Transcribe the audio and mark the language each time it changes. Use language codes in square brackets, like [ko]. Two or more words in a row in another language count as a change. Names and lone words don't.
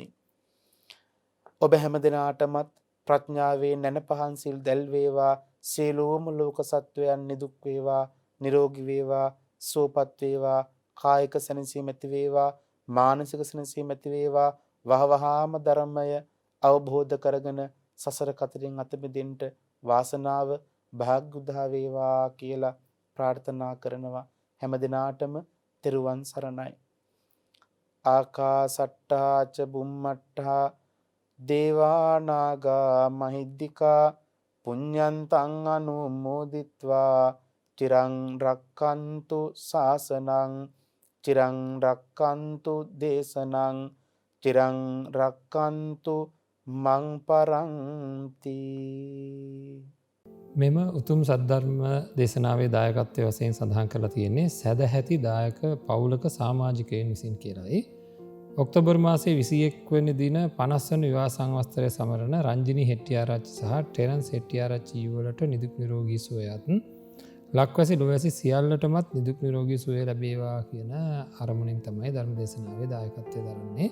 [si] ඔබ හැමදෙනාටමත් ප්‍රඥාවේ නැනපහන් සිල් දැල් වේවා, සියලුම ලෝක සත්වයන් නිදුක් වේවා, නිරෝගී වේවා, සුවපත් වේවා, කායික සැනසීම ඇති වේවා, මානසික සැනසීම ඇති වේවා, වහවහාම ධර්මය අවබෝධ කරගෙන සසර කතරින් අත මිදෙන්න වාසනාව භාග්‍ය උදා වේවා කියලා ප්‍රාර්ථනා කරනවා. හැමදෙනාටම තෙරුවන් සරණයි. [pi] ආකාසට්ටා ච බුම්මට්ටා දේවා නාග මහිද්దికා පුඤ්ඤන්තං අනුමෝදිත්වා චිරං රක්칸තු ශාසනං චිරං රක්칸තු දේශනං චිරං රක්칸තු මං පරන්ති. [si] මෙම උතුම් සද්ධර්ම දේශනාවේ දායකත්වය වශයෙන් සඳහන් කරලා තියෙන්නේ සදැහැති දායක පවුලක සමාජිකයන් විසින් කියලායි. ඔක්තෝබර් මාසයේ 21 වෙනි දින 50 වන විවාහ සංවත්සරය සමරන රංජිනී හෙට්ටිආරච්චි සහ ටෙරන්ස් හෙට්ටිආරච්චි යුවලට නිදුක් නිරෝගී සුවයත් ලක්වැසි ලොවැසි සියල්ලටමත් නිදුක් නිරෝගී සුවය ලැබේවා කියන අරමුණින් තමයි ධර්ම දේශනාවේ දායකත්වය දරන්නේ.